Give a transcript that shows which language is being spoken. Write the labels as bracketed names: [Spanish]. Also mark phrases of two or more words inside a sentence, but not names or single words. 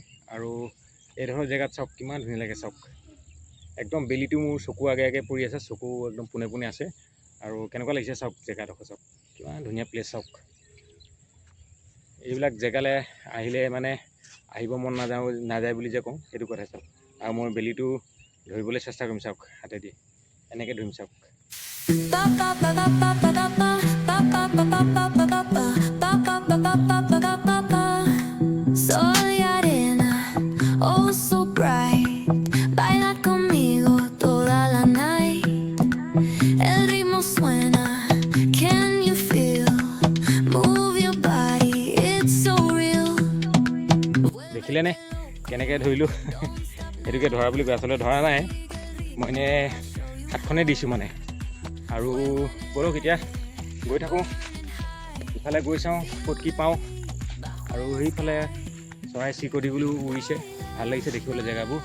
[Assamese] আৰু এইডোখৰ জেগাত চাওক কিমান ধুনীয়া লাগে। চাওক একদম বেলিটো মোৰ চকু আগে আগে পৰি আছে, চকু একদম পোনে পোনে আছে। আৰু কেনেকুৱা লাগিছে চাওক জেগাডোখৰ, চাওক কিমান ধুনীয়া প্লেচ। চাওক এইবিলাক জেগালৈ আহিলে মানে আহিব মন নাযায় বুলি যে কওঁ, সেইটো কথা। চাওক আৰু মই বেলিটো ধৰিবলৈ চেষ্টা কৰিম, চাওক হাতেদি এনেকৈ ধৰিম। চাওক [Spanish] Soy arena, [English] oh so bright. [Spanish] Baila conmigo toda [English] la night. [Spanish] El ritmo suena, [English] can you feel? Move your body, it's so real. [Assamese] দেখিলেনে কেনেকৈ ধৰিলোঁ? সেইটোকে ধৰা বুলি কয়। আচলতে ধৰা নাই, মই এনেই হাতখনে দিছোঁ মানে। আৰু ব'লক এতিয়া গৈ থাকোঁ, ইফালে গৈ চাওঁ ক'ত কি পাওঁ। আৰু সেইফালে চৰাই চিৰিকটিবোৰো উৰিছে, ভাল লাগিছে দেখিবলৈ জেগাবোৰ।